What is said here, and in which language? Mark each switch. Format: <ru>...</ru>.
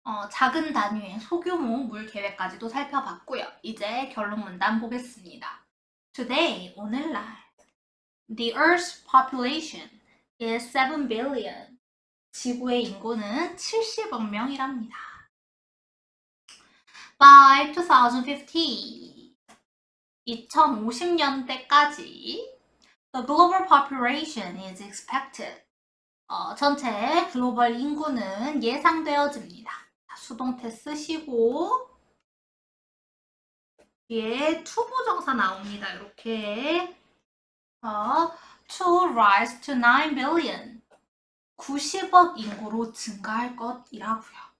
<ko>작은 단위의 소규모 물 계획까지도 살펴봤고요. 이제 결론 문단 보겠습니다.</ko> <en>Today,</en> <ko>오늘날,</ko> <en>the Earth's population is 7 billion.</en> <ko>지구의 인구는 70억 명이랍니다.</ko> <en>By 2050,</en> <ko>2050년대까지</ko> <en>the global population is expected.</en> <ko>전체 글로벌 인구는 예상되어집니다. 수동태 쓰시고 뒤에 to 부정사 나옵니다. 이렇게</ko> <en>to rise to 9 billion</en> <ko>90억 인구로 증가할 것이라고요.</ko>